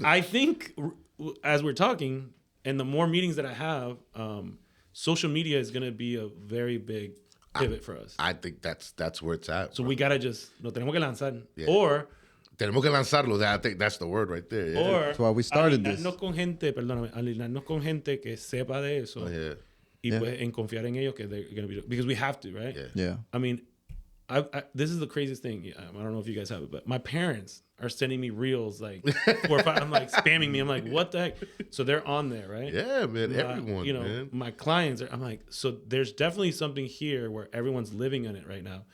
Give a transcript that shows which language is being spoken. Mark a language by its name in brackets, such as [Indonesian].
[English] I think as we're talking, and the more meetings that I have, social media is going to be a very big pivot for us. I think that's where it's at. So we gotta just [Spanish] no tenemos que lanzar, [English] or [Spanish] tenemos que lanzarlo. [English] I think that's the word right there. Or that's why we started this. [Spanish] Alinearnos con gente que sepa de eso. y pues en confiar en ellos que [English] they're going to be, because we have to, right? Yeah. I mean, this is the craziest thing. I don't know if you guys have it, but my parents are sending me reels like 4 or 5. I'm like spamming me. I'm like, what the heck? So they're on there, right? Yeah, man. Everyone, you know, man. my clients I'm like, so there's definitely something here where everyone's living in it right now.